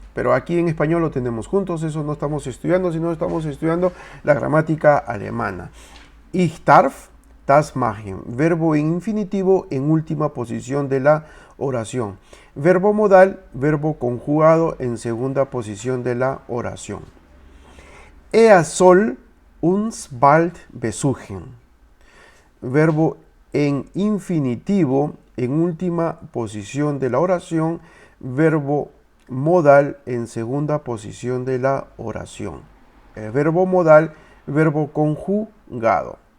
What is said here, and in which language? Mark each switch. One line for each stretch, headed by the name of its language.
Spanish: Pero aquí en español lo tenemos juntos, eso no estamos estudiando, sino estamos estudiando la gramática alemana. Ich darf das machen. Verbo en infinitivo en última posición de la oración. Verbo modal, verbo conjugado en segunda posición de la oración.
German: Er soll uns bald besuchen.
Spanish: Verbo en infinitivo en última posición de la oración. Verbo modal en segunda posición de la oración. El verbo modal, verbo conjugado.